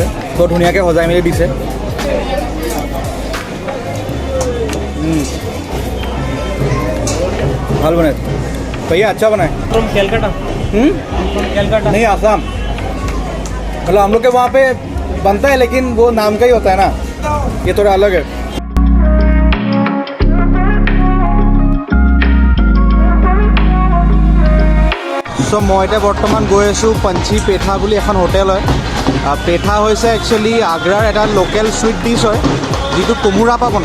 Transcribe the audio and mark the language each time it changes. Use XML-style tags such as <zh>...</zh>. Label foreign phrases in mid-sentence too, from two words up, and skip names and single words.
<as>বৰ ধুনীয়াকৈ সজাই মেলি দিছে। ভাল বনাইছে</as> <hi>भैया, अच्छा बनाए।</hi> <en>From Calcutta. From Calcutta</en> <hi>नहीं, आसाम। मतलब हम लोग के वहाँ पे बनता है लेकिन वो नाम का ही होता है ना, ये थोड़ा अलग है।</hi> <as>চ' মই এতিয়া বৰ্তমান গৈ আছোঁ পঞ্চি পেঠা বুলি এখন হোটেল হয়। পেঠা হৈছে একচুৱেলি আগ্ৰাৰ এটা</as> <en>local sweet dish</en> <as>হয়, যিটো কোমোৰা পৰা বনায়।</as>